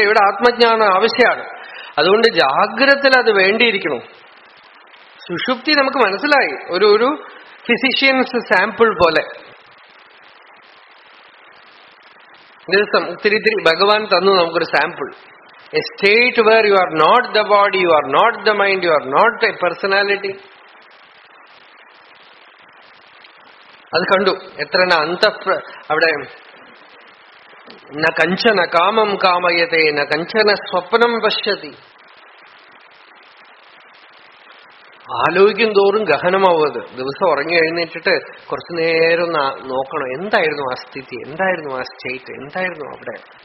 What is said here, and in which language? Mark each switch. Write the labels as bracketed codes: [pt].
[ml] ഇവിടെ ആത്മജ്ഞാനം ആവശ്യമാണ്. അതുകൊണ്ട് ജാഗ്രതയിൽ അത് വേണ്ടിയിരിക്കണം. സുഷുപ്തി നമുക്ക് മനസ്സിലായി, ഒരു ഫിസിഷ്യൻസ് സാമ്പിൾ പോലെ. ദിവസം ഇത്തിരി ഭഗവാൻ തന്നു നമുക്കൊരു sample. [en] A state where you are not the body, you are not the mind, you are not a personality. [ml] അത് കണ്ടു. എത്ര അവിടെ [sa] ന കഞ്ചന കാമം കാമയതേ ന കഞ്ചന സ്വപ്നം പശ്യതി. [ml] ആലോചിക്കും തോറും ഗഹനമാവുന്നത്. ദിവസം ഉറങ്ങി എഴുന്നേറ്റിട്ട് കുറച്ചു നേരം ഒന്ന് നോക്കണം, എന്തായിരുന്നു ആ സ്ഥിതി, എന്തായിരുന്നു ആ സ്റ്റേറ്റ്, എന്തായിരുന്നു അവിടെ.